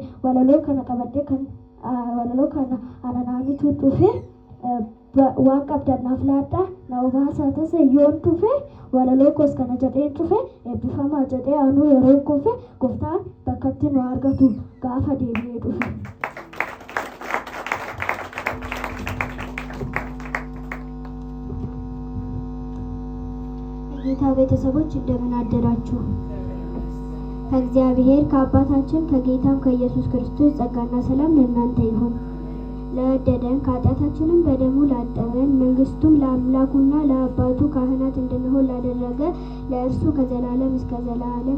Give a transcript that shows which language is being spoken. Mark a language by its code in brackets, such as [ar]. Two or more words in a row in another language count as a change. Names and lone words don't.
[om] Walaloo kana qabadde kan walaloo kana ananaanitu dhufe waan qabdannaaf laadhaa na obaasaa tase yoon dhufe walaloo koos kana jedheen dhufe eebbifamaa jedhee anuu yeroo kufe gooftaan bakkatti nu argatu gaafa deebi'ee dhufe. [am] ጌታ ቤተሰቦች እንደምን አደራችሁ? ከእግዚአብሔር ከአባታችን ከጌታም ከኢየሱስ ክርስቶስ ጸጋና ሰላም ለእናንተ ይሁን። ለወደደን ከኃጢአታችንም በደሙ ላጠበን መንግስቱም ለአምላኩና ለአባቱ ካህናት እንድንሆን ላደረገ ለእርሱ ከዘላለም እስከ ዘላለም